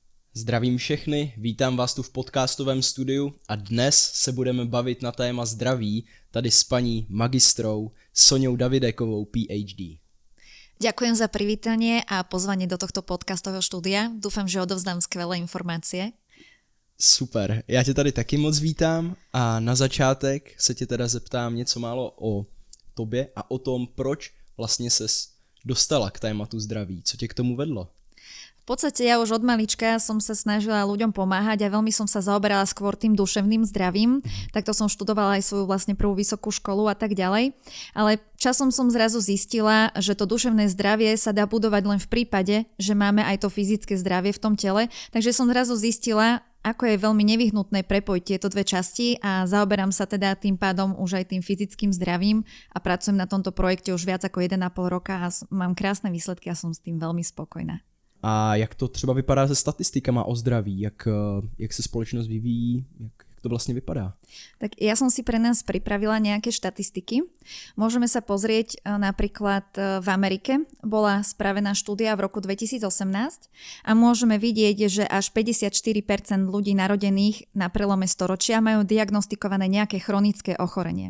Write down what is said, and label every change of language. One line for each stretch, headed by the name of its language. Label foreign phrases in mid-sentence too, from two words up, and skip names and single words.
Czech: Zdravím všechny, vítám vás tu v podcastovém studiu a dnes se budeme bavit na téma zdraví tady s paní magistrou Soňou Davidekovou, PhD.
Slovak: Ďakujem za privítanie a pozvanie do tohto podcastového štúdia. Dúfam, že odovzdám skvelé informácie.
Czech: Super, já tě tady taky moc vítám a na začátek se tě teda zeptám něco málo o tobě a o tom, proč vlastně ses dostala k tématu zdraví. Co tě k tomu vedlo?
Slovak: V podstate ja už od malička som sa snažila ľuďom pomáhať a veľmi som sa zaoberala skôr tým duševným zdravím. Takto som študovala aj svoju vlastne prvú vysokú školu a tak ďalej. Ale časom som zrazu zistila, že to duševné zdravie sa dá budovať len v prípade, že máme aj to fyzické zdravie v tom tele. Takže som zrazu zistila, ako je veľmi nevyhnutné prepojiť tieto dve časti a zaoberám sa teda tým pádom už aj tým fyzickým zdravím a pracujem na tomto projekte už viac ako 1,5 roka a mám krásne výsledky a som s tým veľmi spokojná.
Czech: A jak to třeba vypadá se statistikama o zdraví? Jak se společnost vyvíjí? Jak to vlastne vypadá?
Slovak: Tak ja som si pre nás pripravila nejaké štatistiky. Môžeme sa pozrieť napríklad v Amerike. Bola spravená štúdia v roku 2018 a môžeme vidieť, že až 54% ľudí narodených na prelome storočia majú diagnostikované nejaké chronické ochorenie.